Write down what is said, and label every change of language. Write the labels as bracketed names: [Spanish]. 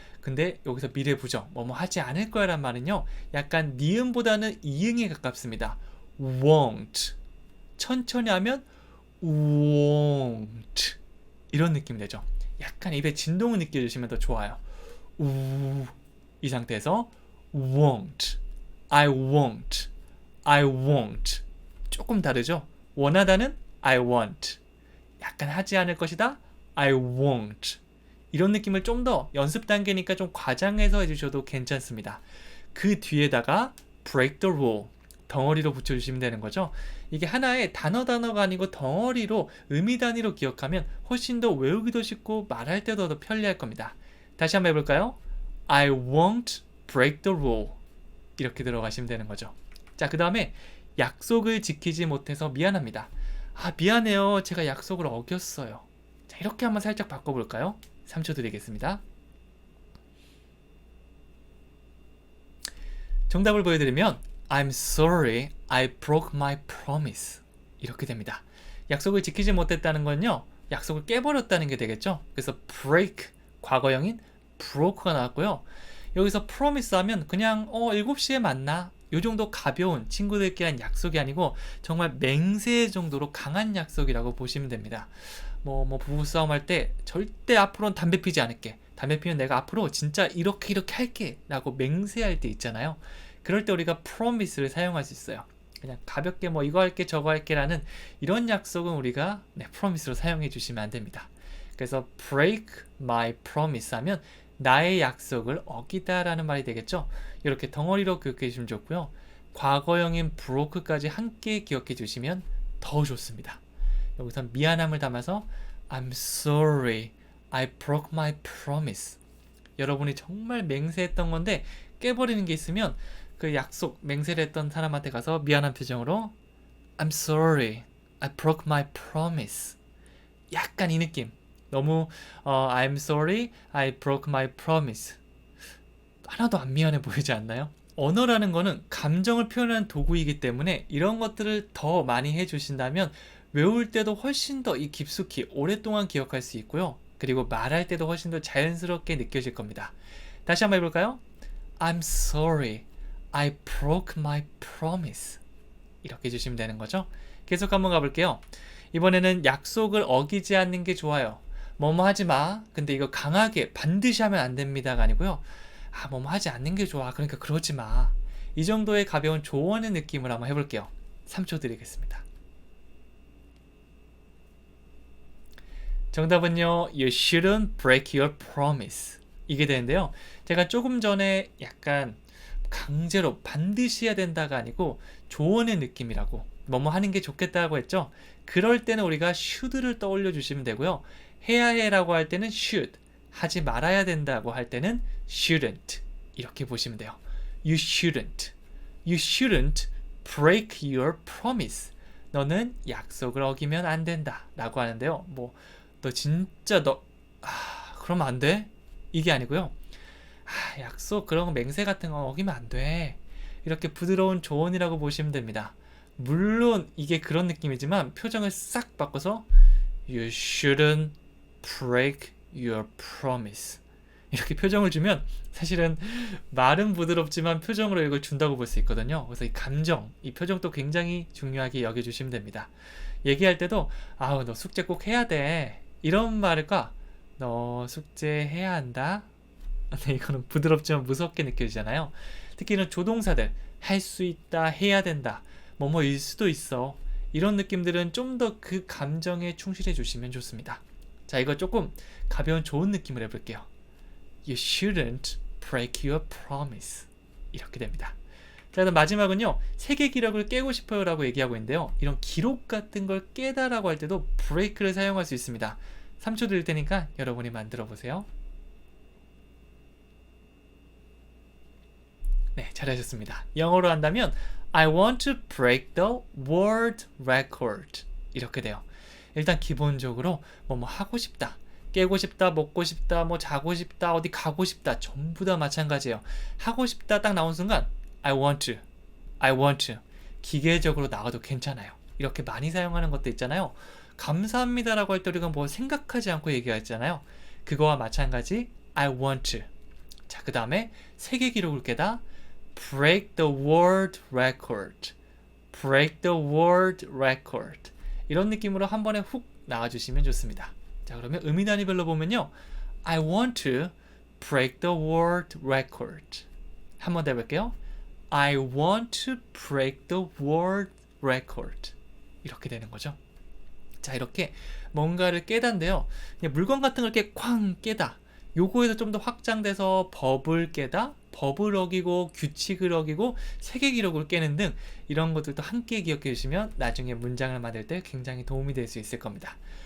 [Korean] 근데 여기서 미래 부정, 뭐뭐 하지 않을 거야 란 말은요. 약간 니은보다는 이응에 가깝습니다. won't. 천천히 하면 won't. 이런 느낌이 되죠. 약간 입에 진동을 느껴주시면 더 좋아요. 이 상태에서 [English] won't, I won't, I won't. [Korean] 조금 다르죠? 원하다는 I want. 약간 하지 않을 것이다 I won't. 이런 느낌을 좀 더 연습 단계니까 좀 과장해서 해주셔도 괜찮습니다. 그 뒤에다가 [English] break the rule. [Korean] 덩어리로 붙여주시면 되는 거죠. 이게 하나의 단어가 아니고 덩어리로 의미 단위로 기억하면 훨씬 더 외우기도 쉽고 말할 때도 더 편리할 겁니다. 다시 한번 해볼까요? [English] I won't break the rule. [Korean] 이렇게 들어가시면 되는 거죠. 자, 그 다음에 약속을 지키지 못해서 미안합니다. 아, 미안해요. 제가 약속을 어겼어요. 자, 이렇게 한번 살짝 바꿔볼까요? 3초 드리겠습니다. 정답을 보여드리면 [English] I'm sorry, I broke my promise. [Korean] 이렇게 됩니다. 약속을 지키지 못했다는 건요. 약속을 깨버렸다는 게 되겠죠. 그래서 break, 과거형인 broke가 나왔고요. 여기서 promise 하면 그냥 7시에 만나. 요 정도 가벼운 친구들끼리 한 약속이 아니고 정말 맹세 정도로 강한 약속이라고 보시면 됩니다. 뭐 부부싸움 할 때 절대 앞으로는 담배 피지 않을게. 담배 피면 내가 앞으로 진짜 이렇게 할게 라고 맹세할 때 있잖아요. 그럴 때 우리가 promise를 사용할 수 있어요. 그냥 가볍게 뭐 이거 할게 저거 할게 라는 이런 약속은 우리가 promise로 사용해 주시면 안 됩니다. 그래서 [English] break my promise [Korean] 하면 나의 약속을 어기다 라는 말이 되겠죠. 이렇게 덩어리로 기억해 주시면 좋고요. 과거형인 broke까지 함께 기억해 주시면 더 좋습니다. 여기서 미안함을 담아서 [English] I'm sorry, I broke my promise. [Korean] 여러분이 정말 맹세했던 건데 깨버리는 게 있으면 그 약속, 맹세를 했던 사람한테 가서 미안한 표정으로 [English] I'm sorry, I broke my promise. [Korean] 약간 이 느낌. 너무 [English] I'm sorry, I broke my promise. [Korean] 하나도 안 미안해 보이지 않나요? 언어라는 거는 감정을 표현하는 도구이기 때문에 이런 것들을 더 많이 해주신다면 외울 때도 훨씬 더 이 깊숙이 오랫동안 기억할 수 있고요. 그리고 말할 때도 훨씬 더 자연스럽게 느껴질 겁니다. 다시 한번 해볼까요? [English] I'm sorry, I broke my promise. [Korean] 이렇게 해주시면 되는 거죠. 계속 한번 가볼게요. 이번에는 약속을 어기지 않는 게 좋아요. 뭐뭐 하지 마. 근데 이거 강하게 반드시 하면 안 됩니다가 아니고요. 뭐뭐 하지 않는 게 좋아. 그러니까 그러지 마. 이 정도의 가벼운 조언의 느낌을 한번 해볼게요. 3초 드리겠습니다. 정답은요. [English] You shouldn't break your promise. [Korean] 이게 되는데요. 제가 조금 전에 약간 강제로 반드시 해야 된다가 아니고 조언의 느낌이라고 뭐뭐 하는 게 좋겠다고 했죠. 그럴 때는 우리가 should를 떠올려 주시면 되고요. 해야 해라고 할 때는 should, 하지 말아야 된다고 할 때는 shouldn't 이렇게 보시면 돼요. [English] You shouldn't break your promise. [Korean] 너는 약속을 어기면 안 된다 라고 하는데요. 뭐 너 진짜 그러면 안 돼? 이게 아니고요. 약속 그런 거 맹세 같은 거 어기면 안 돼. 이렇게 부드러운 조언이라고 보시면 됩니다. 물론 이게 그런 느낌이지만 표정을 싹 바꿔서 [English] You shouldn't break your promise. [Korean] 이렇게 표정을 주면 사실은 말은 부드럽지만 표정으로 이걸 준다고 볼 수 있거든요. 그래서 이 감정, 이 표정도 굉장히 중요하게 여겨주시면 됩니다. 얘기할 때도 너 숙제 꼭 해야 돼. 이런 말과 너 숙제 해야 한다. 네, 이거는 부드럽지만 무섭게 느껴지잖아요. 특히 이런 조동사들 할 수 있다, 해야 된다, 뭐뭐일 수도 있어. 이런 느낌들은 좀 더 그 감정에 충실해 주시면 좋습니다. 자, 이거 조금 가벼운 좋은 느낌을 해볼게요. [English] You shouldn't break your promise. [Korean] 이렇게 됩니다. 자, 그럼 마지막은요. 세계 기록을 깨고 싶어요 라고 얘기하고 있는데요. 이런 기록 같은 걸 깨다라고 할 때도 break를 사용할 수 있습니다. 3초 드릴 테니까 여러분이 만들어 보세요. 네, 잘하셨습니다. 영어로 한다면 [English] I want to break the world record. [Korean] 이렇게 돼요. 일단 기본적으로 뭐뭐 하고 싶다, 깨고 싶다, 먹고 싶다, 뭐 자고 싶다, 어디 가고 싶다, 전부 다 마찬가지예요. 하고 싶다 딱 나온 순간 [English] I want to [Korean] 기계적으로 나와도 괜찮아요. 이렇게 많이 사용하는 것도 있잖아요. 감사합니다라고 할 때 우리가 뭐 생각하지 않고 얘기하잖아요. 그거와 마찬가지 [English] I want to. [Korean] 자, 그 다음에 세계 기록을 깨다 [English] break the world record. break the world record. [Korean] 이런 느낌으로 한 번에 훅 나와주시면 좋습니다. 자, 그러면 의미 단위별로 보면요. [English] I want to break the world record. [Korean] 한 번 더 해볼게요. [English] I want to break the world record. [Korean] 이렇게 되는 거죠. 자, 이렇게 뭔가를 깨다인데요. 물건 같은 걸 이렇게 쾅 깨다. 요거에서 좀 더 확장돼서 법을 깨다, 법을 어기고 규칙을 어기고 세계 기록을 깨는 등 이런 것들도 함께 기억해 주시면 나중에 문장을 만들 때 굉장히 도움이 될 수 있을 겁니다.